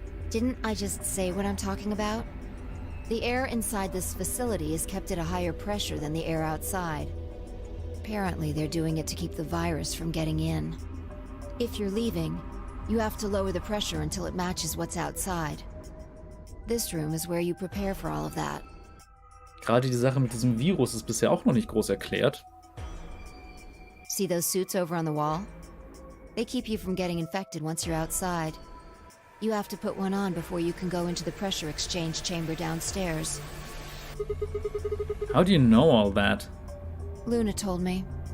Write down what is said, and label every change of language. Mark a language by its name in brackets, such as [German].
[English] Didn't I just say what I'm talking about? The air inside this facility is kept at a higher pressure than the air outside. Apparently, they're doing it to keep the virus from getting in. If you're leaving, you have to lower the pressure until it matches what's outside. This room is where you prepare for all of that. [German] Gerade die Sache mit diesem Virus ist bisher auch noch nicht groß erklärt. [English] See those suits over on the wall? They keep you from getting infected once you're outside. You have to put one on before you can go into the pressure exchange chamber downstairs. How do you know all that? Luna told me.